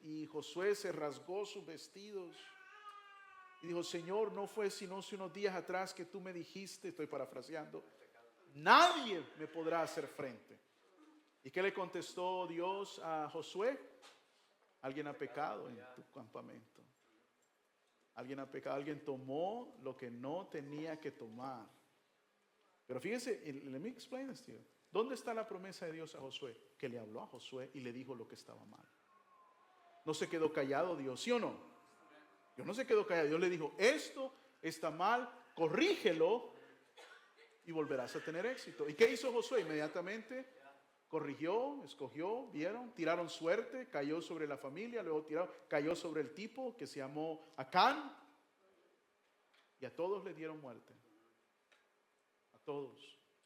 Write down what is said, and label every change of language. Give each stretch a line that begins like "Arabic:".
Spanish: Y Josué se rasgó sus vestidos y dijo: Señor, no fue sino hace unos días atrás que tú me dijiste, estoy parafraseando, nadie me podrá hacer frente. ¿Y qué le contestó Dios a Josué? Alguien ha pecado en tu campamento. Alguien ha pecado, alguien tomó lo que no tenía que tomar. Pero fíjese,
English: let me explain this to you.
Spanish: ¿Dónde está la promesa de Dios a Josué? Que le habló a Josué y le dijo lo que estaba mal. No se quedó callado Dios, ¿sí o no? Dios no se quedó callado. Dios le dijo: esto está mal, corrígelo y volverás a tener éxito. ¿Y qué hizo Josué? Inmediatamente corrigió, escogió, vieron, tiraron suerte, cayó sobre la familia, luego cayó sobre el tipo que se llamó Acán, y a todos le dieron muerte. A todos.